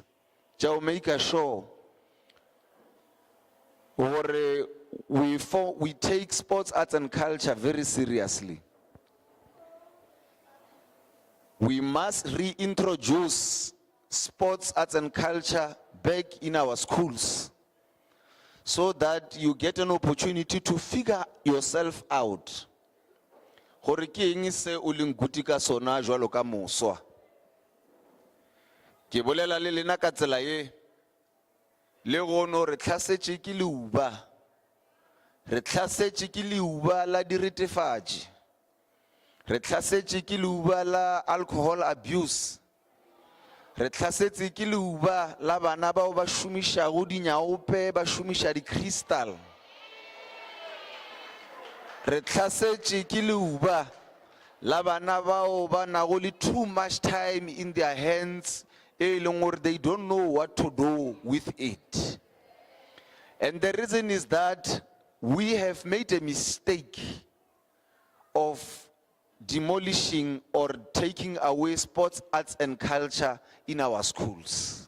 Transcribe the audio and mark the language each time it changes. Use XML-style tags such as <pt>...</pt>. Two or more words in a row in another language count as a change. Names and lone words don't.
<en>Shall make sure we take sports, arts and culture very seriously. We must reintroduce sports, arts and culture back in our schools, so that you get an opportunity to figure yourself out.</en> <nso>Gore ke eng se o leng guti ka sona jwalo ka moswa. Ke bolela le lena ka tsela ye le gono re tlhasetše ke leuba. Re tlhasetše ke leuba la diretefatši. Re tlhasetše ke leuba la</nso> <en>alcohol abuse.</en> <nso>Re tlhasetše ke leuba la bana bao ba šomišago dinyaope, ba šomiša di-crystal. Re tlhasetše ke leuba la bana bao ba nago le</nso> <en>too much time in their hands,</en> <nso>e leng gore</nso> <en>they don't know what to do with it. And the reason is that we have made a mistake of demolishing or taking away sports, arts and culture in our schools.</en>